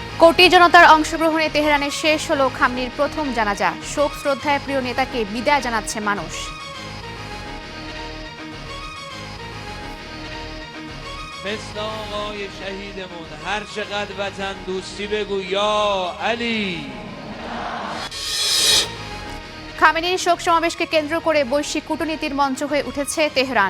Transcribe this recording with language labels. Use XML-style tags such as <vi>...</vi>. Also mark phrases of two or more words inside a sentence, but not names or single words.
<bn>কোটি জনতার অংশগ্রহণে তেহরানে শেষ হলো খামনির প্রথম জানাজা। শোক শ্রদ্ধায় প্রিয় নেতাকে বিদায় জানাচ্ছে মানুষ।</bn> <fa>مثل آقای شهیدمون هر چقدر وطن دوستی بگو یا علی।</fa> <bn>খামেনির শোক সমাবেশকে কেন্দ্র করে বৈশ্বিক কূটনীতির মঞ্চ হয়ে উঠেছে তেহরান।</bn>